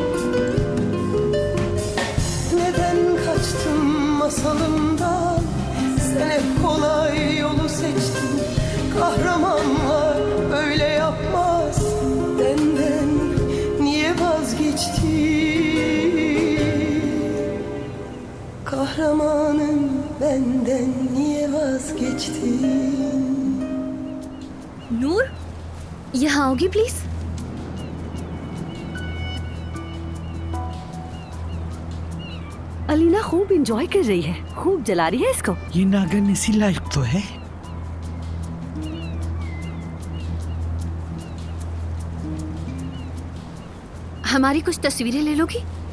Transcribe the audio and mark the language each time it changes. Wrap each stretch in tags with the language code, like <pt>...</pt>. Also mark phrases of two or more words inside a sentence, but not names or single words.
<tr>neden kaçtın masalımdan sen hep kolay yolu seçtin kahramanlar öyle yapmaz benden niye vazgeçtin kahramanım benden niye vazgeçtin</tr> <hi>नूर, यहाँ आओगी प्लीज? अलीना खूब एंजॉय कर रही है, खूब जला रही है इसको। ये नागन इसी लायक तो है। हमारी कुछ तस्वीरें ले लोगी?</hi>